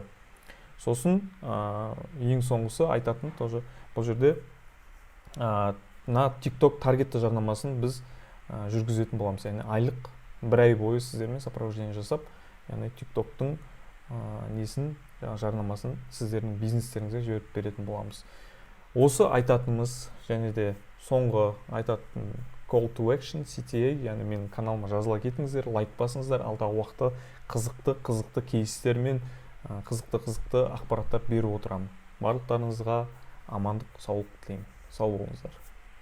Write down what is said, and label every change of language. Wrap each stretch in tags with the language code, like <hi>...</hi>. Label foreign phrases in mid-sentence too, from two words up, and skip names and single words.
<kk>Сосын ең соңғысы айтатын тоже бұл жерде TikTok таргетті жарнамасын біз жүргізетін боламыз. Яғни айлық 1 ай бойы сіздермен сопровождение жасап, яғни TikTok-тың несін, жарнамасын сіздердің бизнестеріңізге жіберіп беретін боламыз. Осы айтатынымыз, және де соңғы айтатын</kk> <en>call to action</en> <kk>CTA, яғни менің каналыма жазыла кетіңіздер, лайк басыңыздар, алдағы уақытта қызықты кейстер мен қызықты ақпараттар беріп отырамын. Барлықтарыңызға амандық, саулық тілеймін. Сау болыңыздар.</kk>